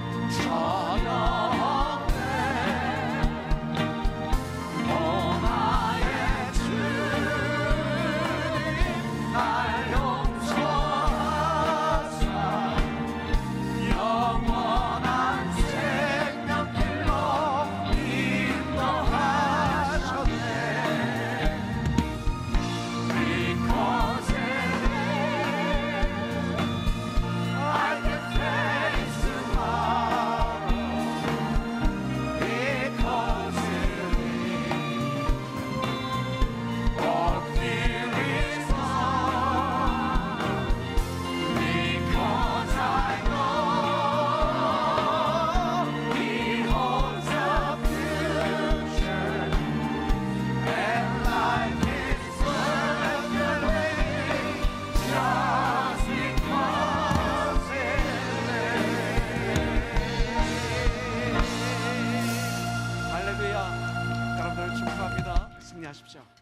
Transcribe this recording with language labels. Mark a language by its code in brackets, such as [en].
[ko] 전영대 오 나의 주님 날 용서하사 영원한 생명길로 인도하셨네. [en] Because I can face tomorrow. Because all fear is gone. Because I know He holds the future, and life is worth the living just because it lives. [ko] 할렐루야. 여러분들 축하합니다. 승리하십시오.